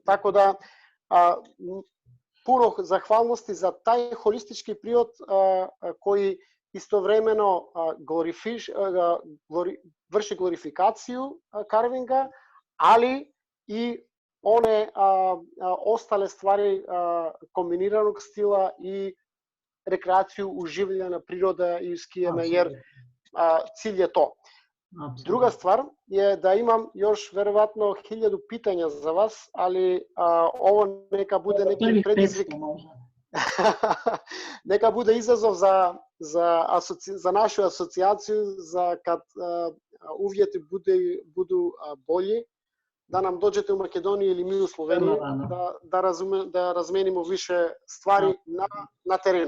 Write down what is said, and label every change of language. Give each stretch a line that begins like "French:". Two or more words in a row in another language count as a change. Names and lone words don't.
Macedonian: Тако да, пуно захвалности за тај холистички приод кој истовремено врши глорификацију карвинга, али и оне остале ствари комбинираnog стила и рекреацију уживање на природа и скијаме,
Serbian: јер cilj je to. Druga stvar je da imam još verovatno 1000 pitanja za vas, ali ovo neka bude neki predizvik. Neka bude izazov za našu asocijaciju, za kad uvjeti budu bolji, da nam dođete u Makedoniju ili mi u Sloveniji, da razmenimo više stvari na terenu.